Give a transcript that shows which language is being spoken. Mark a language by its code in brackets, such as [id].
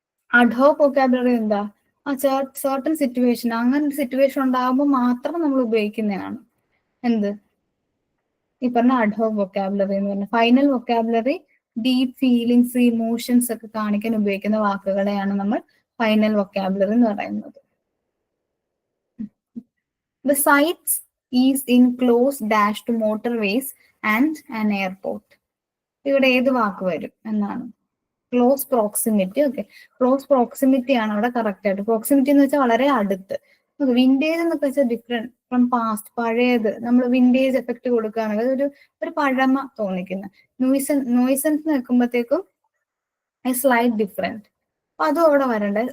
[ml] Ad hoc vocabulary എന്താ? Certain situation, അങ്ങനെ ഒരു സിറ്റുവേഷൻ ഉണ്ടാകുമ്പോൾ മാത്രം നമ്മൾ ഉപയോഗിക്കുന്നതാണ്. എന്ത് ഈ പറഞ്ഞ അഡ്ഹോക് വൊക്കാബുലറി എന്ന് പറഞ്ഞ. Final vocabulary [en] deep feelings, emotions [ml] ഒക്കെ കാണിക്കാൻ ഉപയോഗിക്കുന്ന വാക്കുകളെയാണ് നമ്മൾ ഫൈനൽ വൊക്കാബുലറി എന്ന് പറയുന്നത്. [en] The sites is in close dash to motorways and an airport. [ml] ഇവിടെ ഏത് വാക്ക് വരും എന്നാണ്? Close proximity. Okay, close proximity ആണ് അവിടെ കറക്റ്റ് ആയിട്ട്. പ്രോക്സിമിറ്റി എന്ന് വെച്ചാൽ വളരെ അടുത്ത്. വിൻറ്റേജ് എന്നൊക്കെ വെച്ചാൽ [en] different from past, [ml] പഴയത്. നമ്മൾ വിൻറ്റേജ് എഫക്ട് കൊടുക്കുകയാണെങ്കിൽ ഒരു പഴമ തോന്നിക്കുന്ന. Nuisance നിൽക്കുമ്പോഴത്തേക്കും slight different. അപ്പൊ അതും അവിടെ വരണ്ടേ.